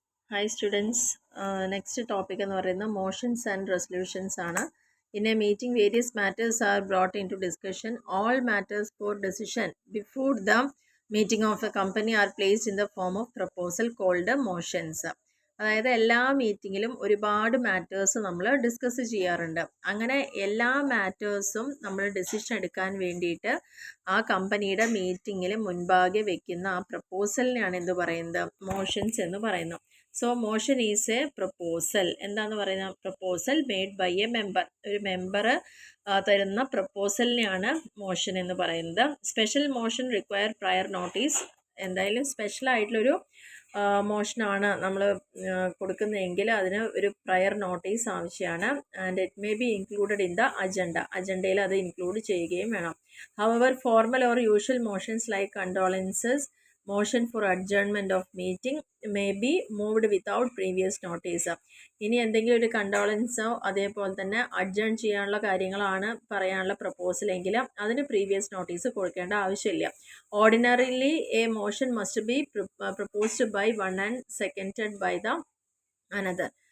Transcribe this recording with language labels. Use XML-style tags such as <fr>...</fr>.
<en>Hi students, next topic</en> <ml>എന്ന് പറയുന്നത്</ml> <en>motions and resolutions</en> <ml>ആണ്.</ml> <en>In a meeting, various matters are brought into discussion. All matters for decision before the meeting of a company are placed in the form of proposal called motions.</en> <ml>അതായത് എല്ലാ മീറ്റിങ്ങിലും ഒരുപാട് matters നമ്മൾ discuss ചെയ്യാറുണ്ട്. അങ്ങനെ എല്ലാ മാറ്റേഴ്സും നമ്മൾ decision എടുക്കാൻ വേണ്ടിയിട്ട് ആ കമ്പനിയുടെ മീറ്റിങ്ങിൽ മുൻപാകെ വെക്കുന്ന ആ പ്രപ്പോസലിനെയാണ് എന്ത് പറയുന്നത്, മോഷൻസ് എന്ന് പറയുന്നു.</ml> <en>So motion is a proposal.</en> <ml>എന്താന്ന് പറയുന്നത്,</ml> <en>Proposal made by a member.</en> <ml>ഒരു മെമ്പർ തരുന്ന പ്രപ്പോസലിനെയാണ് മോഷൻ എന്ന് പറയുന്നത്.</ml> <en>Special motion require prior notice.</en> <ml>എന്തായാലും സ്പെഷ്യൽ ആയിട്ടുള്ളൊരു മോഷനാണ് നമ്മൾ കൊടുക്കുന്നതെങ്കിൽ അതിന് ഒരു പ്രയർ നോട്ടീസ് ആവശ്യമാണ്.</ml> <en>and it may be included in the അജണ്ടയിൽ</en> <ml>അത് ഇൻക്ലൂഡ് ചെയ്യുകയും വേണം.</ml> <en>However formal or usual motions like condolences, motion for adjournment of meeting may be moved without previous notice.</en> <ml>ഇനി എന്തെങ്കിലും ഒരു കണ്ടോളൻസോ അതേപോലെ തന്നെ അഡ്ജേൺ ചെയ്യാനുള്ള കാര്യങ്ങളാണ് പറയാനുള്ള പ്രപ്പോസൽ എങ്കിൽ അതിന് പ്രീവിയസ് നോട്ടീസ് കൊടുക്കേണ്ട ആവശ്യമില്ല.</ml> <en>Ordinarily a motion must be proposed by one and seconded by the another.</en>